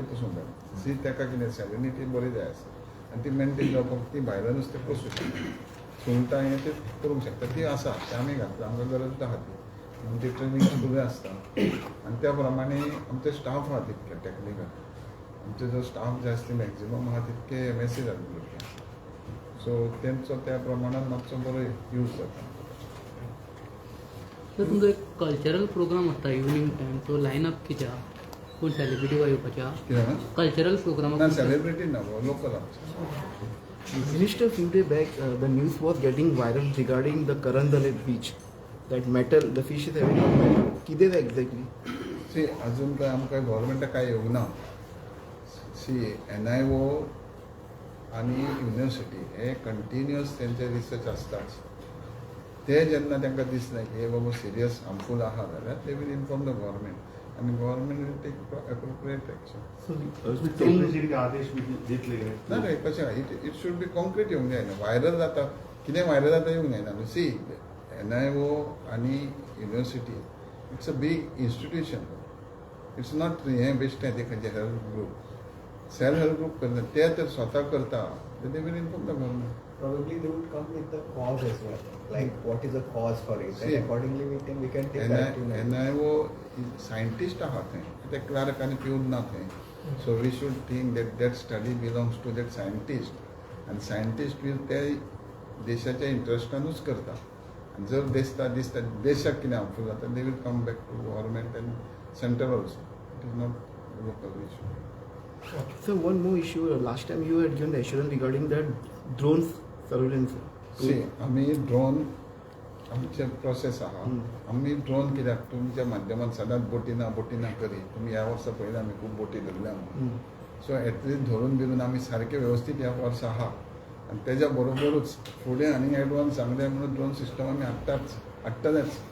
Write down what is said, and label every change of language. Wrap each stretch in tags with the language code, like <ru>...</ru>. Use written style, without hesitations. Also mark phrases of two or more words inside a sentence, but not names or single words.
<kok>पसून जाय सी तेका कितें सॅलिनिटी बरी जाय आसा आनी ती मेंटेन जावपाक ती भायल्या नुस्तें पसूं शकता सुंगटां हें ते करूंक शकता ती आसा ते आमी घातला आमकां गरज आहा ती आमची ट्रेनींग सुरू आसता आनी त्या प्रमाणे आमचे स्टाफ आहा तितके टॅक्निकल आमचे जो स्टाफ जे आसता मॅक्झिमम आहा तितके MSc जाल्ले भुरगे सो तेंचो त्या प्रमाणान मातसो बरो यूज जाता सर तुमचो एक</kok> <en>cultural program</en> <kok>आसता</kok> <en>evening time</en> <kok>तो लायनअप कितें आहा कोण सेलिब्रिटी वा येवपाचे आहा कित्याक कल्चरल ना प्रोग्रामाक सेलिब्रिटी ना लोकल आमचे</kok> <en>Minister, few days back, the news was getting viral regarding the Karan Dalit beach. That metal, the fish is having a metal.</en> <kok>कितें exactly? सी अजून काय आमकां गव्हर्मेंटाक काय येवंक ना सी NIO आनी युनिवर्सिटी हे कंटिन्युअस तेंचे रिसर्च आसताच ते जेन्ना तांकां दिसलें की हे बाबा</kok> <en>serious harmful</en> <kok>आहा जाल्यार</kok> <en>they will inform the government</en> <kok>आनी</kok> <en>government will take appropriate action</en> <kok>आदेश दितले ना रे कशें</kok> <en>it should be concrete</en> <kok>येवंक जायना व्हायरल जाता कितें व्हायरल जाता येवंक जायना न्हू सी NIO आनी युनिवर्सिटी</kok> <en>it's a big institution it's not</en> <kok>हें बेश्टें ते खंयचे</kok> <en>help group self help group</en> <kok>करता ते तर स्वता करता</kok> <en>they will inform the government Probably they would come with the cause as well, like what is the cause for it, See, and accordingly we can take that to</en> <kok>NIO सायंटिस्ट आहा थंय ते क्लार्क आनी पिवन ना थंय</kok> <en>so we should think that study belongs to that scientist</en> <kok>आनी सायंटिस्ट वील ते देशाच्या इंट्रस्टानूच करता आनी जर दिसता देशाक कितें हार्मफूल जाता</kok> <en>they will come back to government and centre also it is not local issue So one more issue. Last time you had given the assurance regarding that drones surveillance.</en> <kok>सी आमी ड्रोन आमचे प्रोसेस आहा हम्म. आम्ही ड्रोन कित्याक तुमच्या माध्यमात सदांच बोटीना करी तुम्ही ह्या वर्सा पयलीं आमी खूब बोटी धरल्या हम्म.</kok> <en>so at least</en> <kok>धरून बिरून आमी सारके वेवस्थीत ह्या वर्सा आहा आनी तेज्या बरोबरूच फुडें आनी एडवान्स सांगले म्हणून</kok> <en>drone system</en> <kok>आमी हाडटलेच</kok>